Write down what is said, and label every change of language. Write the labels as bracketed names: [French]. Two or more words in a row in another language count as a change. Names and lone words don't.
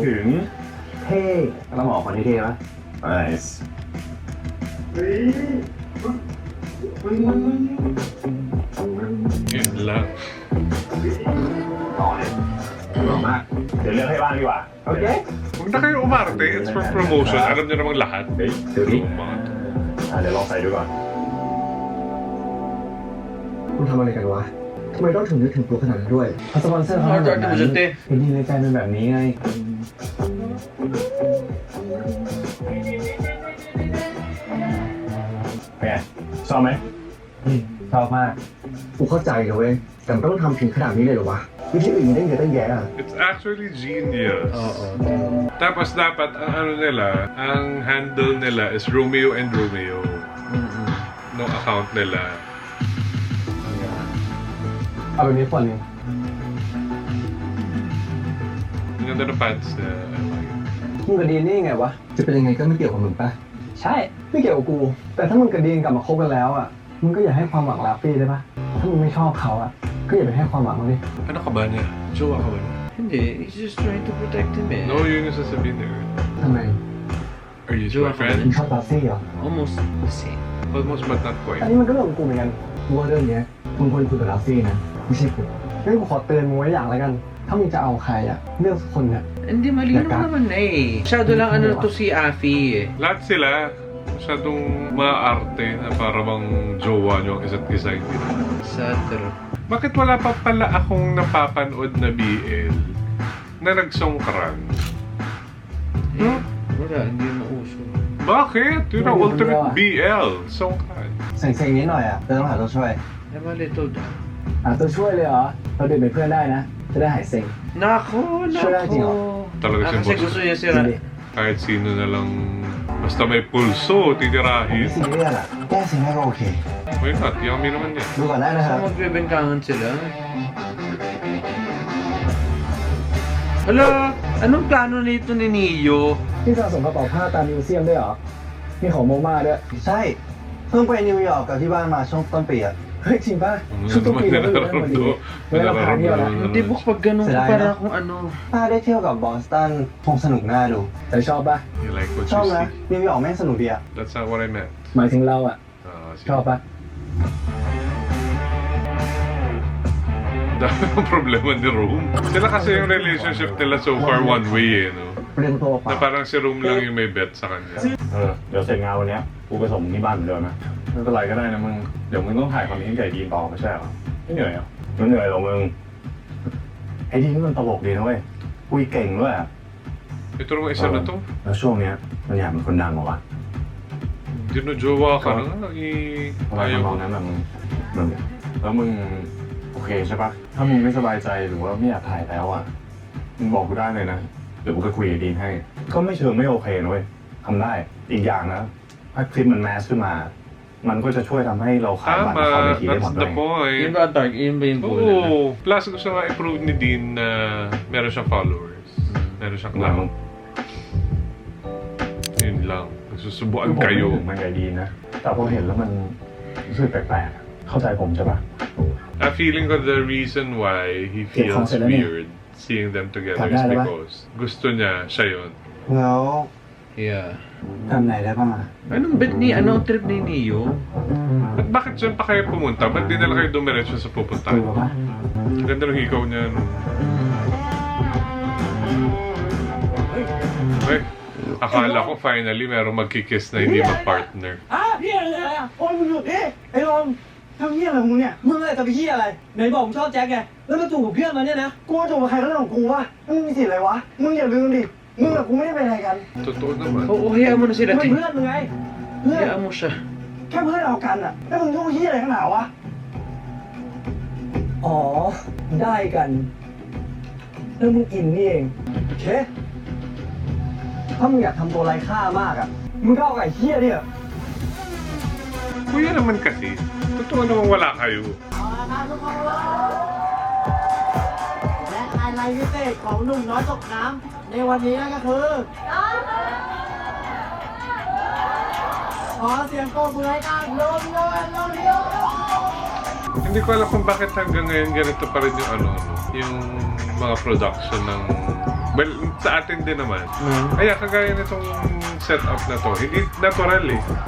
[Thai] ถึง เท่เราบอกคนที่เท่ปะ [Filipino] nice Yun lang. [Thai] ต่อเลยหล่อมาก เดี๋ยวเลือกให้บ้างดีกว่า โอเค [Filipino] Huwag na kayo umarte. [English] It's for promotion. [Filipino] Alam niyo namang lahat. [Thai] เฮ้ย เดี๋ยวนี้ เดี๋ยวลองใส่ดูก่อน คุณทำอะไรกันวะ ทำไมต้องถึงนึกถึงตัวขนาดนั้นด้วยเพราะสปอนเซอร์เขาแบบนั้นเห็นดีในใจเป็นแบบนี้ไง เป็นไงชอบไหม ชอบมาก กูเข้าใจนะเว้ยแต่มันต้องทำถึงขนาดนี้เลยเหรอวะวิธีอื่นมีได้เยอะตั้งแยะอะ [English] It's actually genius. [Filipino] Tapos dapat ang ano nila, ang handle nila is Romeo and Romeo. No account nila. [Thai] เอาแบบนี้คนหนึง [Filipino] Ang ganda ng pants na. [Thai] มึงกับดีนนี่ไงวะ จะเป็นยังไงก็ไม่เกี่ยวกับมึงปะ ใช่ ไม่เกี่ยวกับกู แต่ถ้ามึงกับดีนกลับมาคบกันแล้วอ่ะ มึงก็อย่าให้ความหวังลาฟี่ได้ปะถ้ามึงไม่ชอบเขาอ่ะ ก็อย่าไปให้ความหวังเขาดิ [Filipino] Ano ka ba niya? Jowa ka ba niya? Hindi, [English] he's just trying to protect him eh. [Filipino] No, yun yung sasabihin niya. [Thai] ทำไม [English] Are you his [Filipino] Jowa ka ba [English] boyfriend? [Thai] มึงชอบลาฟี่เหรอ [English] Almost the same. Almost but not [Thai] อัน [English] quite. [Thai] นี้มันก็เรื่องของกูเหมือนกัน กูว่าเรื่องเนี้ยมึงควรคุยกับลาฟี่นะไม่ใช่กู งั้นกูขอเตือนมึงไว้อย่างแล้วกัน ถ้ามึงจะเอาใครอ่ะ เลือกสักคนเนี่ย [Filipino] Hindi, malinaw naman na eh. Masyado lang ano to si Afi eh. Lahat sila, masyadong maarte na para bang jowa nyo ang isa't isa hindi naman. Satro. Bakit wala pa pala akong napapanood na BL na nagsongkran? Eh, wala, hindi mauso. Bakit? Yun ang Hindi ultimate ba? BL. Songkran. [Thai] เซ็งๆนิดหน่อยอ่ะแต่ต้องหาตัวช่วย [Filipino] Eh, malito daw. [Thai] ตัวช่วยเลยเหรอ เราเดินเป็นเพื่อนได้นะ จะได้หายเซ็ง [Filipino] Nako, Sure, Ate, nako. Talaga si Kasi boss. gusto niya si Hindi. Kahit sino na lang, basta may pulso, [Thai] ไม่ [Filipino] titirahin. [Thai] ซีเรียสอ่ะแก้เซ็งได้ก็โอเค [English] Why not? Yummy [Filipino] naman yan. [Thai] ดูก่อนได้นะค [Filipino] So [Thai] รับ [Filipino] magbebengkangan sila. Hala, anong plano nito ni Neo? [Thai] ที่สะสมกระเป๋าผ้าตามมิวเซียมด้วยเหรอ มีของโมมาด้วย ใช่เพิ่งไปนิวยอร์กกับที่บ้านมาช่วงต้นปีอ่ะ เฮ้ยจริงป่ะ ชุดตุ้มปีเราก็อยู่นั่นพอดีเวลาพาเที่ยวนะ [Filipino] Hindi ba pag ganun ka Sila, para no? kung ano. [Thai] ถ้าได้เที่ยวกับบอสตันคงสนุกน่าดู แต่ชอบป่ะ [English] You like what [Thai] ชอบ [English] you [Thai] นะ [English] see? [Thai] นิวยอร์กแม่งสนุกดีอ่ะ [English] That's not what I meant. [Thai] หมายถึงเราอ่ะ [English] See? [Thai] ชอบป่ะ [Filipino] Dami ng problema ni Rome. Sila kasi yung relationship nila [English] so far one way [Filipino] eh, no? [Thai] เรียนตัวเป [Filipino] Na [Thai] ล่า [Filipino] parang si Rome lang yung may bet sa kanya. [Thai] เดี๋ยวเสร็จงานวันเนี้ยกูไปส่งที่บ้านเหมือนเดิมนะไม่เป็นไรก็ได้นะมึงเดี๋ยวมึงต้องถ่ายคอนเทนต์ใหญ่ดีนต่อไม่ใช่เหรอไม่เหนื่อยเหรอไม่เหนื่อยหรอกมึงไอ้ดีนี่มันตลกดีนะเว้ยคุยเก่งด้วยอะ [Filipino] Ito naman isa na to. [Thai] แล้วช่วงเนี้ยมันอยากเป็นคนดังเหรอวะ [Filipino] Dinojowa ka na nga. [Thai] ทำไม [Filipino] Ayaw [Thai] ทำนองนั้นแบบมึงแล้วมึงโอเคใช่ปะถ้ามึงไม่สบายใจหรือว่าไม่อยากถ่ายแล้วอ่ะมึงบอกกูได้เลยนะเดี๋ยวกูจะคุยกับดีนให้ ก็ไม่เชิงไม่โอเคนะเว้ยทำได้อีกอย่างนะถ้าคลิปมันแมสขึ้นมา มันก็จะช่วยทำให้เราขายบัตรละครเว [Filipino] Tama. [Thai] ทีได้หม [English] That's [Thai] ดเล [English] the [Thai] ย [English] point. [Filipino] Yun ba ang target? Yun ba yung goal nila? Oo. Plus, gusto nga i-prove ni Dean na meron siyang followers. Meron siyang [Thai] เหมือนมึ [Filipino] clout. [Thai] ง [Filipino] Yun lang. Nagsusubuan [Thai] ผมไม่ [Filipino] kayo. [Thai] ถึงมันใหญ่ดีนะ แต่พอเห็นแล้วมันรู้สึกแปลกๆเข้าใจผมใช่ปะ [English] A feeling ko the reason why he feels [Filipino] confident niya. [English] weird seeing them together is [Filipino] Kagaya ba? because gusto niya siya yun. [Thai] แล้ว [English] Yeah. [Thai] ทำไหนได้บ้างอ่ะ [Filipino] Anong bet ni, anong trip ni Neo? At bakit dyan pa kayo pumunta? Ba't di na lang kayo dumiretso sa [Thai] คุย [Filipino] pupuntahan? [Thai] กับปะ [Filipino] Ganda ng hikaw niya. No? Ay, akala ko finally meron magkikiss na hindi mag-partner. [Thai] พี่อะไรอ่ะโอ้ยมึงหยุดดิไอ้ลมทำเหี้ยอะไรของมึงเนี่ย มึงอะไรกับพี่เหี้ยอะไร ไหนบอกมึงชอบแจ็คไง แล้วมาจูบกับเพื่อนมาเนี่ยนะ กูว่าจูบกับใครก็เรื่องของกูวะมึงมีสิทธิ์อะไรวะมึงอย่าลืมดิมึงกับกูไม่ได้เป็นอะไรกัน [Filipino] Totoo naman. Oo, hayaan mo na sila. [Thai] เป็นเพื่อนมึงไง เพื่อน [Filipino] Hayaan mo siya. [Thai] แค่เพื่อนเอากันอ่ะแล้วมึงยุ่งเหี้ยอะไรกันหนาวะ อ๋อ ได้กัน แล้วมึงอินนี่เองโอเค ถ้ามึงอยากทำตัวไร้ค่ามากอ่ะ มึงก็เอาไอ้เหี้ยเนี่ย [Filipino] Kuya naman kasi. Totoo naman wala kayo. [Thai] และไฮไลท์พิเศษของหนุ่มน้อยตกน้ำในวันนี้นั่นก็คือ ขอเสียงปรบมือให้กับโรมิโอและโรมิโอ [Filipino] Hindi ko alam kung bakit hanggang ngayon ganito pa rin yung ano, yung mga production ng... Well, sa atin din naman. Kaya kagaya nitong setup na to, hindi natural eh.